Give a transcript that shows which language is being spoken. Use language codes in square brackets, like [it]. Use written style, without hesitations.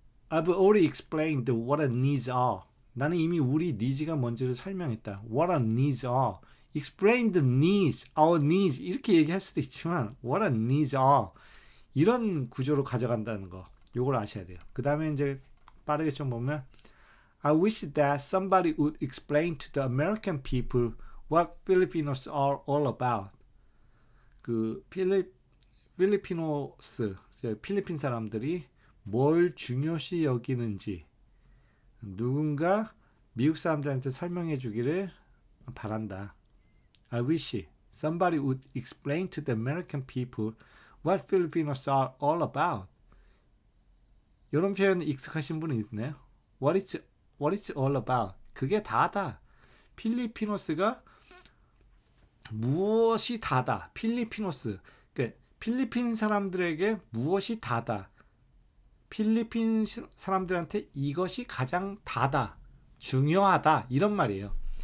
[en] I've already explained what our needs are. [ko] 나는 이미 우리 니즈가 뭔지를 설명했다. [en] What our needs are. Explain the needs, our needs [ko] 이렇게 얘기할 수도 있지만 [en] what our needs are [ko] 이런 구조로 가져간다는 거 요걸 아셔야 돼요. 그 다음에 이제 빠르게 좀 보면 [en] I wish that somebody would explain to the American people what Filipinos are all about. [ko] 그 필리핀 사람들이 뭘 중요시 여기는지 누군가 미국 사람들한테 설명해 주기를 바란다. [en] I wish somebody would explain to the American people what Filipinos are all about. [ko] 이런 표현 익숙하신 분이 있나요? [en] What it's all about. [ko] 그게 다다. 필리피노스가 무엇이 다다. 필리피노스. 그러니까 필리핀 사람들에게 무엇이 다다. 필리핀 사람들한테 이것이 가장 다다. 중요하다. 이런 말이에요.